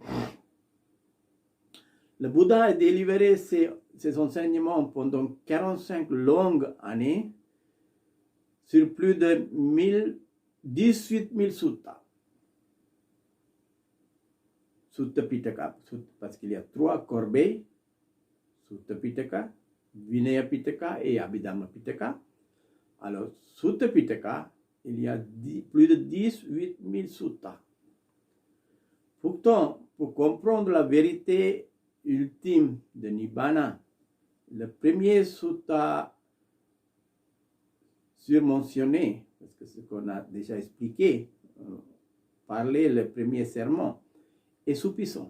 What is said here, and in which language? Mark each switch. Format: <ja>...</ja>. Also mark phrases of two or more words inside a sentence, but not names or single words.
<fr>Le Bouddha a délivré ses enseignements pendant 45 longues années sur plus de 18 000 suttas. Sutta Pitaka, parce qu'il y a 3 corbeilles, Sutta Pitaka, Vinaya Pitaka et Abhidhamma Pitaka. Alors, Sutta Pitaka, il y a plus de 18 000 suttas. Pourtant, pour comprendre la vérité ultime de Nibbana, le premier sutta surmentionné, parce que ce qu'on a déjà expliqué, parler le premier sermon, est suffisant.</fr>